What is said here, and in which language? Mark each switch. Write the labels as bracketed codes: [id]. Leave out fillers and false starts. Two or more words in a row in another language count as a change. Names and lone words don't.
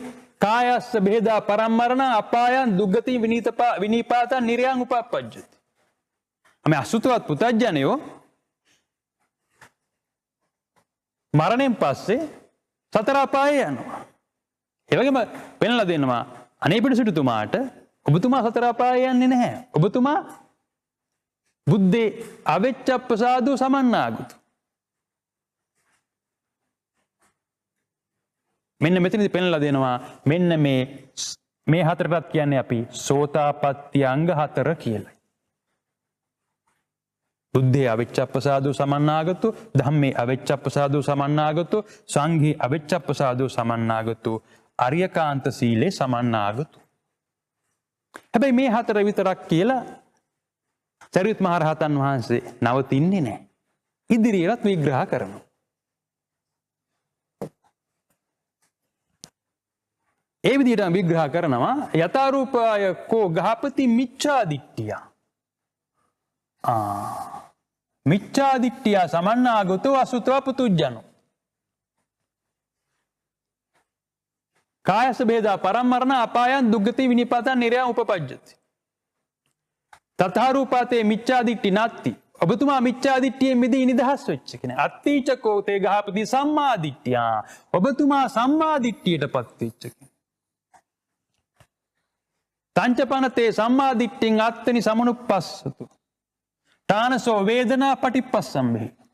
[pi] කායස්ස බෙහෙදා පරම්මරණ අපායන් දුග්ගති විනීපාතං නිරයන් උපප්පජ්ජති. [si] මේ අසුතවත් පුතඥයෝ මරණයෙන් පස්සේ සතර අපායේ යනවා. ඒ වගේම පෙන්ලා දෙනවා අනේ පිටුසිටුතුමාට ඔබතුමා සතර අපායේ යන්නේ නැහැ. [pi] ඔබතුමා බුද්ධේ අවෙච්චප්පසාදෝ සමන්නාගතෝ. [si] මෙන්න මෙතනදී පෙන්ලා දෙනවා මෙන්න මේ හතරටත් කියන්නේ අපි සෝතාපට්ටි අංග 4 කියලා. [pi] බුද්ධේ අවෙච්චප්පසාදෝ සමන්නාගතෝ, ධම්මේ අවෙච්චප්පසාදෝ සමන්නාගතෝ, සංඝේ අවෙච්චප්පසාදෝ සමන්නාගතෝ, අරියකාන්ත සීලේ සමන්නාගතෝ. [si] හැබැයි මේ හතර විතරක් කියලා සරියුත් මහ රහතන් වහන්සේ නවතින්නේ නැහැ. ඉදිරියටත් විග්‍රහ කරනවා. ඒ විදිහට විග්‍රහ කරනවා [pi] යථාරූපාය කෝ ගහපති මිච්ඡාදිට්ඨිය. මිච්ඡාදිට්ඨිය සමන්නාගතෝ අසුතව පුතුජ්ජනෝ. කායස බේදා පරම්මරණ අපායන් දුග්ගති විනිපාතං නිරයං උපපජ්ජති. තථාරූපාතේ මිච්ඡාදිට්ඨි නැත්ති. [si] ඔබතුමා මිච්ඡාදිට්ඨියෙන් මිදී නිදහස් වෙච්ච කෙනෙක්. [pi] අත්ථීචකෝ තේ ගහපති සම්මාදිට්ඨිය. [si] ඔබතුමා සම්මාදිට්ඨියටපත් වෙච්ච කෙනෙක්. [pi] තංචපනතේ සම්මාදිට්ඨින් අත්තනි සමනුප්පස්සතු. තානසෝ වේදනා පටිප්පස්සම්භේ.